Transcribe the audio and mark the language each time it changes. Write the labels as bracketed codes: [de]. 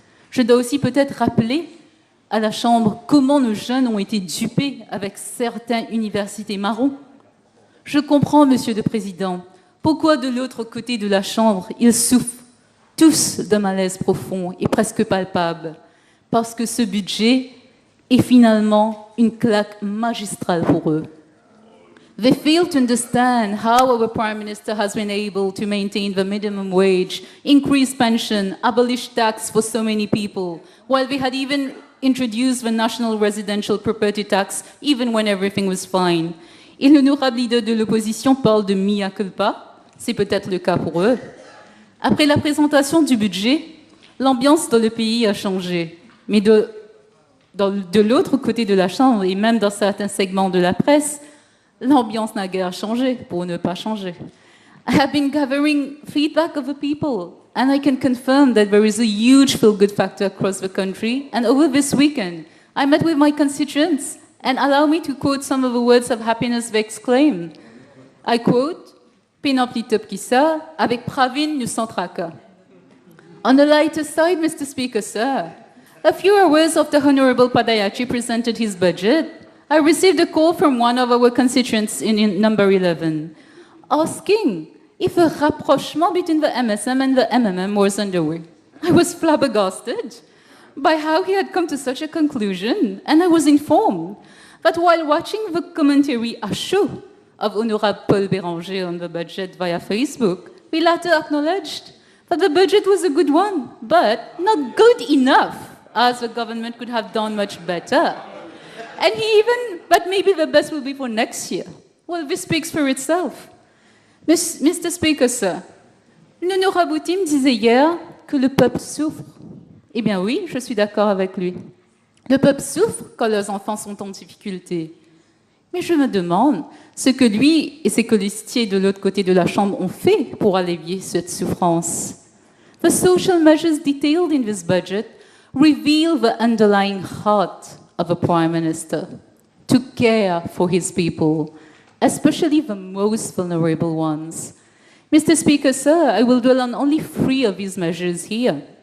[fr] Je dois aussi peut-être rappeler à la Chambre comment nos jeunes ont été dupés avec certaines universités marrons. Je comprends, Monsieur le Président, pourquoi de l'autre côté de la Chambre, ils souffrent tous d'un malaise profond et presque palpable, parce que ce budget est finalement une claque magistrale pour eux. [en] They fail to understand how our Prime Minister has been able to maintain the minimum wage, increase pension, abolish tax for so many people, while we had even introduced the National Residential Property Tax, even when everything was fine. [fr] Et l'honorable leader de l'opposition parle de mea culpa, c'est peut-être le cas pour eux. Après la présentation du budget, l'ambiance dans le pays a changé. Mais de l'autre côté de la Chambre, et même dans certains segments de la presse, l'ambiance n'a guère changé, pour ne pas changer. [en] I have been gathering feedback of the people, and I can confirm that there is a huge feel-good factor across the country. And over this weekend, I met with my constituents, and allow me to quote some of the words of happiness they exclaimed. I quote, Pénaplitop Kissa, avec Pravin nous Santraka. On the lighter side, Mr. Speaker, sir, a few hours after Honorable Padayachi presented his budget, I received a call from one of our constituents in number 11, asking if a rapprochement between the MSM and the MMM was underway. I was flabbergasted by how he had come to such a conclusion, and I was informed that while watching the commentary [fr] à chaud [en] of Honorable Paul Béranger on the budget via Facebook, we later acknowledged that the budget was a good one, but not good enough, as the government could have done much better. And but maybe the best will be for next year. Well, this speaks for itself. Mr. Speaker, sir, [fr] l'honorable Boutim disait hier que le peuple souffre. Eh bien oui, je suis d'accord avec lui. Le peuple souffre quand leurs enfants sont en difficulté. Mais je me demande ce que lui et ses colistiers de l'autre côté de la Chambre ont fait pour allévier cette souffrance. [en] The social measures detailed in this budget reveal the underlying heart of a Prime Minister, to care for his people, especially the most vulnerable ones. Mr. Speaker, sir, I will dwell on only 3 of these measures here.